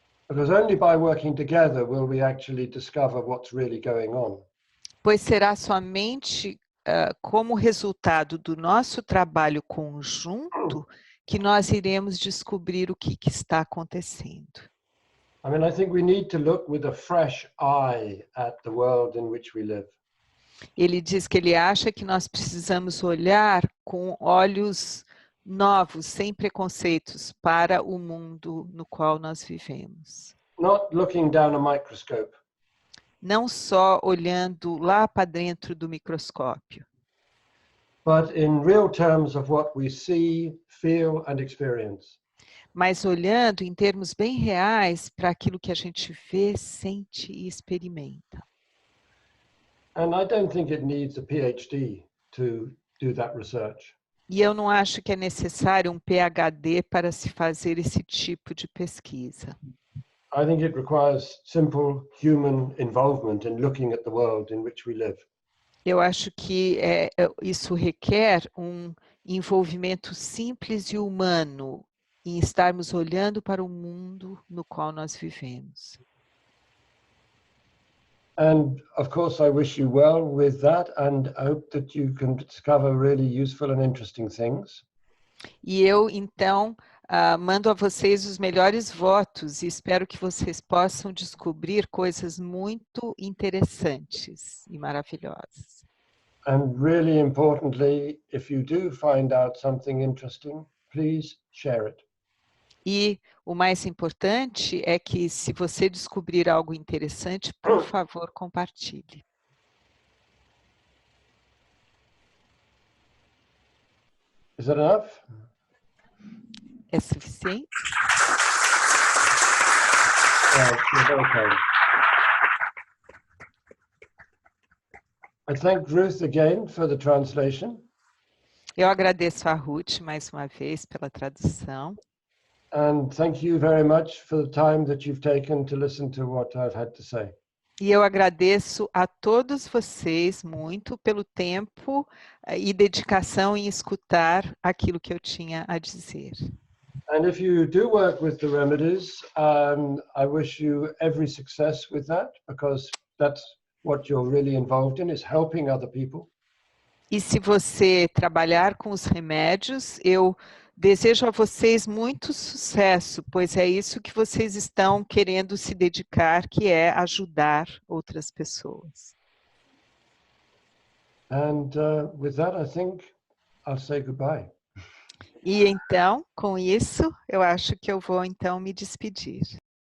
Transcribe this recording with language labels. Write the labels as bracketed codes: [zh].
[en] Because only by working together will we actually discover what's really going on. [pt] Pois será somente como resultado do nosso trabalho conjunto que nós iremos descobrir o que está acontecendo. [en] I mean, I think we need to look with a fresh eye at the world in which we live. [pt] Ele diz que ele acha que nós precisamos olhar com olhos novos, sem preconceitos, para o mundo no qual nós vivemos. [en] Not looking down a microscope. [pt] Não só olhando lá para dentro do microscópio. [en] but in real terms of what we see, feel and experience. [pt] Mas olhando em termos bem reais para aquilo que a gente vê, sente e experimenta. [en] And I don't think it needs a PhD to do that research. [pt] E eu não acho que é necessário um PhD para se fazer esse tipo de pesquisa. [en] I think it requires simple human involvement in looking at the world in which we live. [pt] Eu acho que isso requer um envolvimento simples e humano em estarmos olhando para o mundo no qual nós vivemos. [en] And of course, I wish you well with that and hope that you can discover really useful and interesting things. [pt] E eu, então, mando a vocês os melhores votos e espero que vocês possam descobrir coisas muito interessantes e maravilhosas. [en] And really importantly, if you do find out something interesting, please share it. [pt] E o mais importante é que, se você descobrir algo interessante, por favor, compartilhe. [en] Is that enough? [pt] É suficiente? [en] You're very kind. I thank Ruth again for the translation. [pt] Eu agradeço a Ruth mais uma vez pela tradução. [en] And thank you very much for the time that you've taken to listen to what I've had to say. [pt] E eu agradeço a todos vocês muito pelo tempo e dedicação em escutar aquilo que eu tinha a dizer. [en] And if you do work with the remedies, I wish you every success with that, because that's what you're really involved in, is helping other people. [pt] E se você trabalhar com os remédios, eu desejo a vocês muito sucesso, pois é isso que vocês estão querendo se dedicar, que é ajudar outras pessoas. [en] And with that, I think I'll say goodbye. [pt] E então, com isso, eu acho que eu vou então me despedir.